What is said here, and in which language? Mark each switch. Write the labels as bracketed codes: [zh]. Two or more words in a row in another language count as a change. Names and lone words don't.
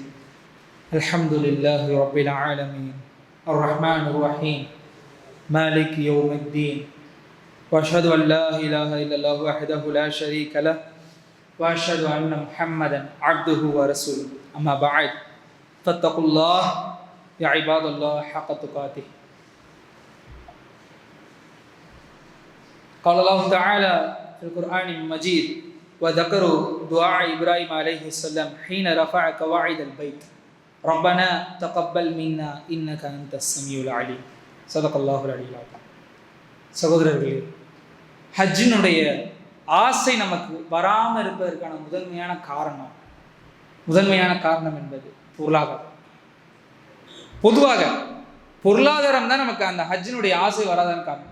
[ar] الحمد لله رب العالمين الرحمن الرحيم مالك يوم الدين وأشهد أن لا إله إلا الله وحده لا شريك له وأشهد أن محمدا عبده ورسوله. أما بعد فاتقوا الله يا عباد الله حق تقاته. قال الله تعالى في القرآن المجيد وذكر دعاء إبراهيم عليه السلام حين رفع قواعد البيت ربنا تقبل منا إنك أنت السميع العليم صدق الله العلي العظيم. [ta] சகோதரர்களே, ஹஜ்ஜினுடைய ஆசை நமக்கு வராமல் இருப்பதற்கான முதன்மையான காரணம் என்பது பொருளாதாரம். பொதுவாக பொருளாதாரம் தான் நமக்கு அந்த ஹஜ்ஜினுடைய ஆசை வராதான காரணம்.